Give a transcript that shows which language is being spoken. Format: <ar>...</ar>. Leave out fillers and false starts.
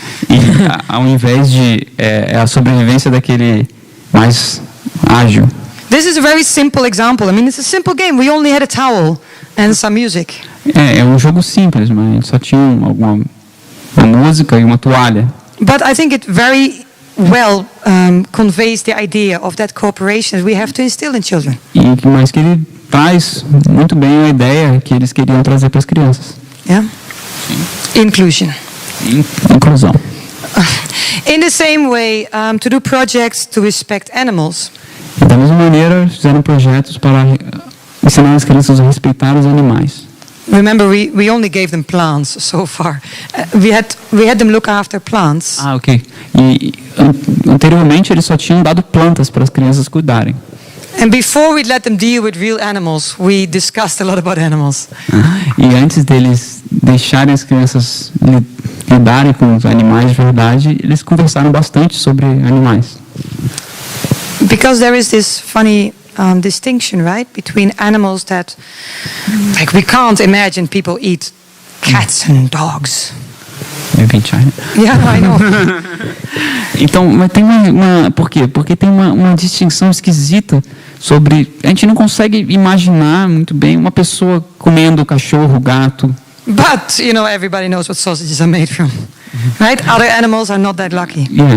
<pt>E ao invés de a sobrevivência daquele mais ágil.</pt> <en>This is a very simple example. I mean, it's a simple game. We only had a towel and some music.</en> <pt>É um jogo simples, mas a gente só tinha uma música e uma toalha.</pt> <en>But I think it very well conveys the idea of that cooperation that we have to instill in children.</en> <pt>Mas que ele traz muito bem a ideia que eles queriam trazer para as crianças.</pt> <en>Yeah? Inclusion.</en> <pt>Inclusão.</pt> <en>In the same way, to do projects to respect animals.</en> <pt>Da mesma maneira, fizeram projetos para ensinar as crianças a respeitar os animais.</pt> <en>Remember, we only gave them plants so far. We had them look after plants. Ok.</en> <pt>E anteriormente eles só tinham dado plantas para as crianças cuidarem.</pt> <en>And before we let them deal with real animals, we discussed a lot about animals.</en> <pt>E antes deles deixarem as crianças lidarem com os animais de verdade, eles conversaram bastante sobre animais.</pt> <en>Because there is this funny distinction, right, between animals that, like, we can't imagine people eat cats and dogs. Maybe in China. Yeah, I know.</en> <pt>Então, mas tem por quê? Porque tem uma distinção esquisita sobre, a gente não consegue imaginar muito bem uma pessoa comendo cachorro, gato.</pt> <en>But, everybody knows what sausages are made from, right? Other animals are not that lucky.</en>